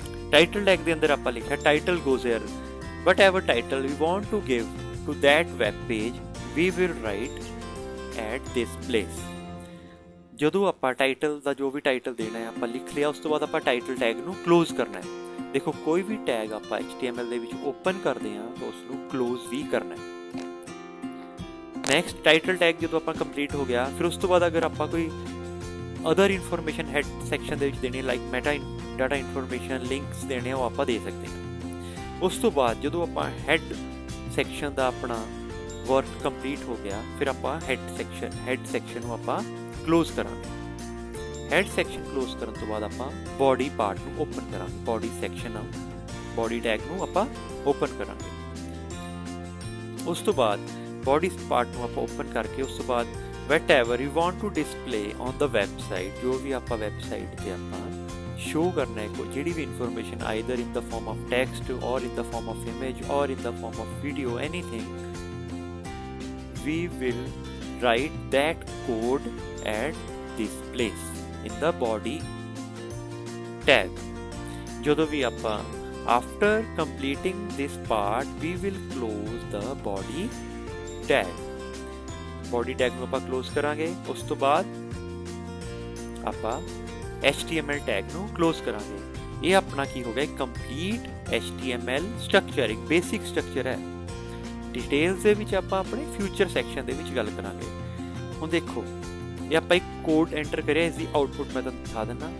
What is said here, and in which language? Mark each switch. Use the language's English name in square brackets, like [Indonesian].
[Punjabi] Title tag ਦੇ ਅੰਦਰ ਆਪਾਂ ਲਿਖਿਆ [English] Title goes here, whatever title we want to give to that web page we will write at this place। [Punjabi] ਜਦੋਂ ਆਪਾਂ title ਦਾ ਜੋ ਵੀ title ਦੇਣਾ ਹੈ ਆਪਾਂ ਲਿਖ ਲਿਆ, ਉਸ ਤੋਂ ਬਾਅਦ ਆਪਾਂ ਟਾਈਟਲ ਟੈਗ ਨੂੰ ਕਲੋਜ਼ ਕਰਨਾ ਹੈ। ਦੇਖੋ ਕੋਈ ਵੀ ਟੈਗ ਆਪਾਂ HTML ਦੇ ਵਿੱਚ ਓਪਨ ਕਰਦੇ ਹਾਂ ਤਾਂ ਉਸ ਨੂੰ ਕਲੋਜ਼ ਵੀ ਕਰਨਾ ਹੈ। ਨੈਕਸਟ ਟਾਈਟਲ ਟੈਗ ਜਦੋਂ ਆਪਾਂ ਕੰਪਲੀਟ ਹੋ ਗਿਆ, ਫਿਰ ਉਸ ਤੋਂ ਬਾਅਦ ਅਗਰ ਆਪਾਂ ਕੋਈ ਅਦਰ ਇਨਫੋਰਮੇਸ਼ਨ ਹੈਡ ਸੈਕਸ਼ਨ ਦੇ ਵਿੱਚ ਦੇਣੀ like meta data information links ਦੇਣੇ ਉਹ ਆਪਾਂ ਦੇ ਸਕਦੇ ਹਾਂ। ਉਸ ਤੋਂ ਬਾਅਦ ਜਦੋਂ ਆਪਾਂ ਹੈਡ ਸੈਕਸ਼ਨ ਦਾ ਆਪਣਾ ਵਰਕ ਕੰਪਲੀਟ ਹੋ ਗਿਆ, ਫਿਰ ਆਪਾਂ ਹੈਡ ਸੈਕਸ਼ਨ ਨੂੰ ਆਪਾਂ ਕਲੋਜ਼ ਕਰਾਂਗੇ। ਹੈਡ ਸੈਕਸ਼ਨ ਕਲੋਜ਼ ਕਰਨ ਤੋਂ ਬਾਅਦ ਆਪਾਂ ਬੋਡੀ ਪਾਰਟ ਨੂੰ ਓਪਨ ਕਰਾਂਗੇ। ਬੋਡੀ ਸੈਕਸ਼ਨ ਨਾਲ ਬੋਡੀ ਟੈਗ ਨੂੰ ਆਪਾਂ ਓਪਨ ਕਰਾਂਗੇ। ਉਸ ਤੋਂ ਬਾਅਦ ਬੋਡੀ ਪਾਰਟ ਨੂੰ ਆਪਾਂ ਓਪਨ ਕਰਕੇ ਉਸ ਤੋਂ ਬਾਅਦ [English] whatever you want to display on the website, [Punjabi] ਜੋ ਵੀ ਆਪਾਂ ਵੈਬਸਾਈਟ ਤੇ ਆਪਾਂ ਸ਼ੋ ਕਰਨਾ ਹੈ ਕੋਈ ਜਿਹੜੀ ਵੀ information [English] either in the form of text or in the form of image or in the form of video, anything, we will write that code at this place in the body tag। [Punjabi] ਜਦੋਂ ਵੀ ਆਪਾਂ [English] after completing this part we will close the body tag। [Punjabi] Body tag ਨੂੰ ਆਪਾਂ close ਕਰਾਂਗੇ। ਉਸ ਤੋਂ ਬਾਅਦ ਆਪਾਂ HTML tag ਨੂੰ ਕਲੋਜ਼ ਕਰਾਂਗੇ। ਇਹ ਆਪਣਾ ਕੀ ਹੋ ਗਿਆ? ਕੰਪਲੀਟ HTML ਸਟਰਕਚਰ, ਇੱਕ ਬੇਸਿਕ ਸਟਰਕਚਰ ਹੈ। ਡਿਟੇਲਸ ਦੇ ਵਿੱਚ ਆਪਾਂ ਆਪਣੇ ਫਿਊਚਰ ਸੈਕਸ਼ਨ ਦੇ ਵਿੱਚ ਗੱਲ ਕਰਾਂਗੇ। ਹੁਣ ਦੇਖੋ ਇਹ ਆਪਾਂ ਇੱਕ ਕੋਡ ਐਂਟਰ ਕਰਿਆ, ਇਸ ਦੀ ਆਊਟਪੁੱਟ ਮੈਂ ਤੁਹਾਨੂੰ ਦਿਖਾ ਦਿੰਦਾ।